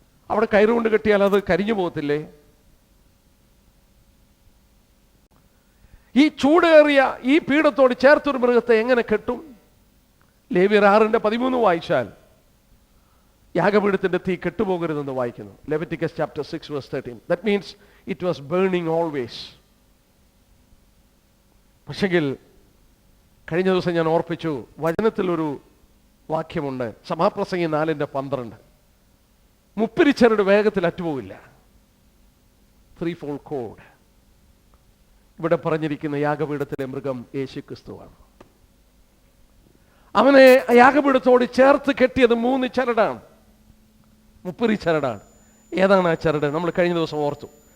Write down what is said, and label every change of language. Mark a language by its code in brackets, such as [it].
[ml] അവിടെ കയറുകൊണ്ട് കെട്ടിയാൽ അത് കരിഞ്ഞു പോകത്തില്ലേ? ഈ ചൂടേറിയ ഈ പീഠത്തോട് ചേർത്തൊരു മൃഗത്തെ എങ്ങനെ കെട്ടും? ലേവ്യർ 6:13 വായിച്ചാൽ യാഗപീഠത്തിന്റെ തീ കെട്ടുപോകരുതെന്ന് വായിക്കുന്നു. [en] Leviticus chapter 6:13. That means it was burning always. [ml] പക്ഷെങ്കിൽ കഴിഞ്ഞ ദിവസം ഞാൻ ഓർപ്പിച്ചു, വചനത്തിലൊരു വാക്യമുണ്ട്, സഭാപ്രസംഗി 4:12. മുപ്പിരിച്ചരട് വേഗത്തിൽ അറ്റുപോകില്ല. [en] 3-fold cord. [ml] ഇവിടെ പറഞ്ഞിരിക്കുന്ന യാഗപീഠത്തിലെ മൃഗം യേശു ക്രിസ്തുവാണ്. അവനെ യാഗപീഠത്തോട് ചേർത്ത് കെട്ടിയത് 3 ചരടാണ്. മുപ്പിരി ചരടാണ്. ഏതാണ് ആ ചരട്? നമ്മൾ കഴിഞ്ഞ ദിവസം ഓർത്തു.